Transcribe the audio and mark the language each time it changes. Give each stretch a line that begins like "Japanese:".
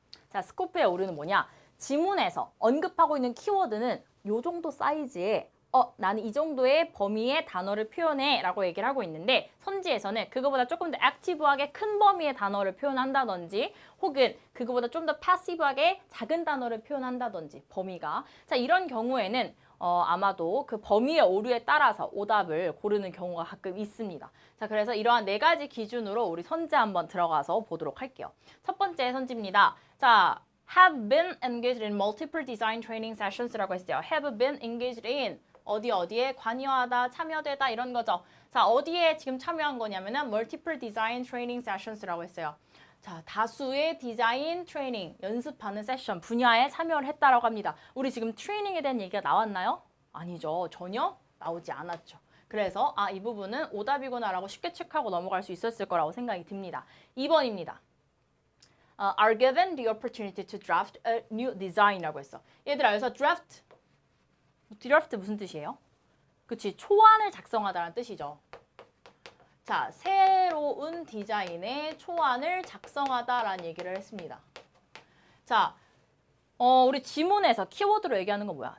Korean: 자, 스코프의 오류는 뭐냐? 지문에서 언급하고 있는 키워드는 요 정도 사이즈에 나는 이 정도의 범위의 단어를 표현해 라고 얘기를 하고 있는데 선지에서는 그거보다 조금 더 액티브하게 큰 범위의 단어를 표현한다든지 혹은 그거보다 좀 더 패시브하게 작은 단어를 표현한다든지 범위가 자 이런 경우에는 아마도 그 범위의 오류에 따라서 오답을 고르는 경우가 가끔 있습니다. 자, 그래서 이러한 4가지 기준으로 우리 선지 한번 들어가서 보도록 할게요. 첫 번째 선지입니다.
English: 자, have been engaged in multiple design training sessions
Korean: 라고 했어요. have been engaged in 어디에 관여하다, 참여되다 이런 거죠. 자, 어디에 지금 참여한 거냐면은 multiple design training sessions라고 했어요. 자, 다수의 디자인 트레이닝, 연습하는 세션 분야에 참여를 했다라고 합니다. 우리 지금 트레이닝에 대한 얘기가 나왔나요? 아니죠. 전혀 나오지 않았죠. 그래서 이 부분은 오답이구나라고 쉽게 체크하고 넘어갈 수 있었을 거라고 생각이 듭니다. 2번입니다.
English: are given the opportunity to draft a new design
Korean: 이라고 했어. 얘들아, 여기서 draft 무슨 뜻이에요? 그치, 초안을 작성하다라는 뜻이죠. 자, 새로운 디자인의 초안을 작성하다라는 얘기를 했습니다. 자, 우리 지문에서 키워드로 얘기하는 건 뭐야?